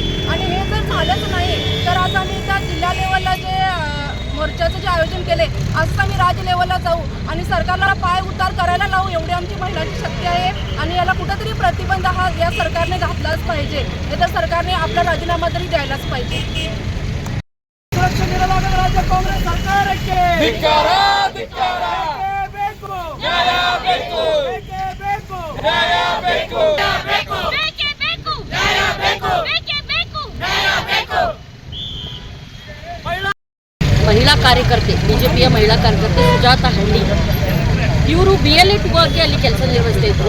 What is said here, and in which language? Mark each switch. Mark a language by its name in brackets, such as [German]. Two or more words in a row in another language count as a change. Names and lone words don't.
[Marathi] आणि हे जर झालंच नाही तर आज आम्ही त्या जिल्हा लेवलला जे मोर्चाचं जे आयोजन केले, आज आम्ही राज्य लेवलला जाऊ आणि सरकारला पाय उतार करायला लावू. एवढी आमची महिलांची शक्ती आहे आणि याला कुठंतरी प्रतिबंध हा या सरकारने घातलाच पाहिजे. नाही तर सरकारने आपला राजीनामा तरी द्यायलाच पाहिजे. [Kannada] ಸುರಕ್ಷೆ ನೀಡಲಾಗದ ರಾಜ್ಯ ಕಾಂಗ್ರೆಸ್ ಸರ್ಕಾರಕ್ಕೆ ಧಿಕ್ಕಾರ ಬೇಕು ನ್ಯಾಯ ಬೇಕು ಬೇಕೇ ಬೇಕು ನ್ಯಾಯ ಬೇಕು ಬೇಕೇ ಬೇಕು ನ್ಯಾಯ ಬೇಕು ಬೇಕೇ ಬೇಕು ನ್ಯಾಯ ಬೇಕು. ಮಹಿಳಾ ಕಾರ್ಯಕರ್ತೆ ಬಿಜೆಪಿಯ ಮಹಿಳಾ ಕಾರ್ಯಕರ್ತೆ ಸುಜಾತಾ ಹಳ್ಳಿ ಇವರು BLA 2 ಆಗಿ ಅಲ್ಲಿ ಕೆಲಸ ನಿರ್ವಹಿಸ್ತಾ ಇದ್ರು.